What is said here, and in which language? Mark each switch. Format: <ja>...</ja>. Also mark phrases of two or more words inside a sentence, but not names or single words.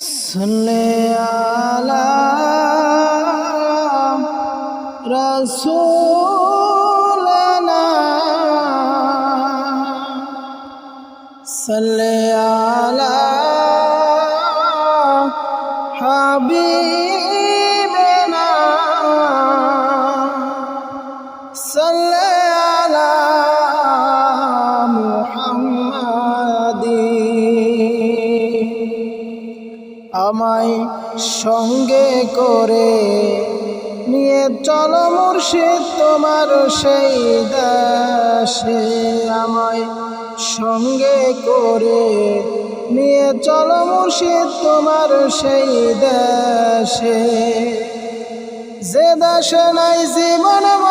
<ar>صلِّ على رسولنا صلِّ على حبيبنا صلِّ على محمدي.</ar> <bn>আমায় সঙ্গে করে নিয়ে চলো মুর্শিদ তোমার সেই দেশে, আমায় সঙ্গে করে নিয়ে চলো মুর্শিদ তোমার সেই দেশে, যে দেশে নাই জীবন</bn>